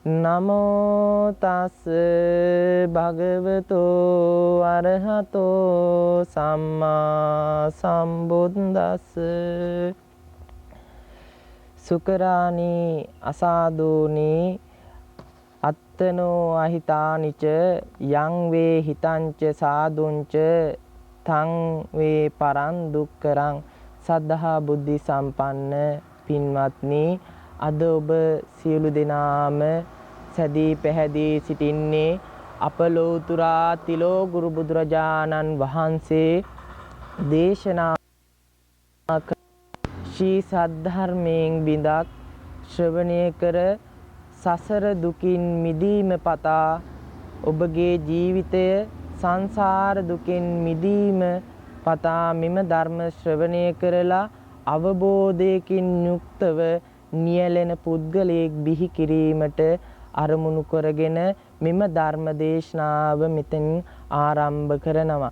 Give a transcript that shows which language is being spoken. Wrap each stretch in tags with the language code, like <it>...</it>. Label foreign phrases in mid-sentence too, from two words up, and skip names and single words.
<pi>නමෝ තස් භගවතෝ අරහතෝ සම්මා සම්බුද්දස්ස සුකරාණී අසාදූනි අත්තනෝ අහිතානිච යං වේ හිතංච සාදුංච තං වේ පරං දුක්කරං.</pi> <si>සද්ධා බුද්ධි සම්පන්න පින්වත්නි, අද ඔබ සියලු දෙනාම සැදී පැහැදී සිටින්නේ අප ලෝතුරා තිලෝ ගුරු බුදුරජාණන් වහන්සේ දේශනා ශ්‍රී සද්ධර්මයෙන් බිඳක් ශ්‍රවණය කර සසර දුකින් මිදීම පතා ඔබගේ ජීවිතය සංසාර දුකින් මිදීම පතා මෙම ධර්ම ශ්‍රවණය කරලා අවබෝධයකින් යුක්තව නියැලෙන පුද්ගලයෙක් බිහි කිරීමට අරමුණු කරගෙන මෙම ධර්ම දේශනාව මෙතෙන් ආරම්භ කරනවා.</si>